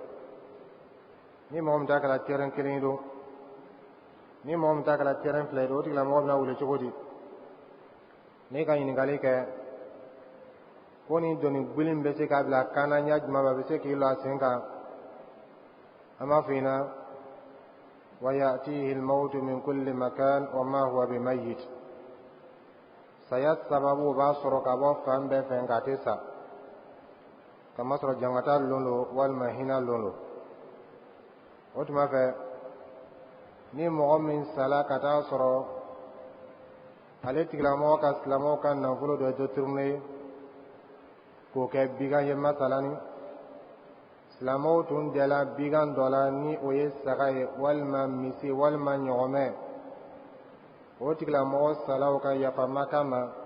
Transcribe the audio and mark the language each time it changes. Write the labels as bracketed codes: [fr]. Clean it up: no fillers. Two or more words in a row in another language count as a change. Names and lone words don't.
[bm] ni mɔgɔ min ta kɛra terrain kelen ye don, ni mɔgɔ min ta kɛra terrain 2 ye don, o tigilamɔgɔ bɛna wuli cogo di? ne ka ɲininkali kɛ ko ni doni gbilin bɛ se k'a bila kan na ɲɛ jumɛn bɛ se k'i lɔ a sen kan? an b'a f'i ɲɛna [ar] ويأتيه الموت من كل مكان وما هو بميت. [bm] saya sababu b'a sɔrɔ ka bɔ fan bɛɛ fɛ nka a tɛ sa, kama sɔrɔ jankata lon don walima hinɛ lon don. o tuma fɛ ni mɔgɔ min sala ka taa sɔrɔ ale tigilamɔgɔ ka silamɛw ka nafolo dɔ détourné k'o kɛ bigan ye masalani silamɛw tun dɛla bigan dɔ la ni o ye saga ye walima misi walima ɲɔgɔmɛ o tigilamɔgɔ salaw ka yafama kama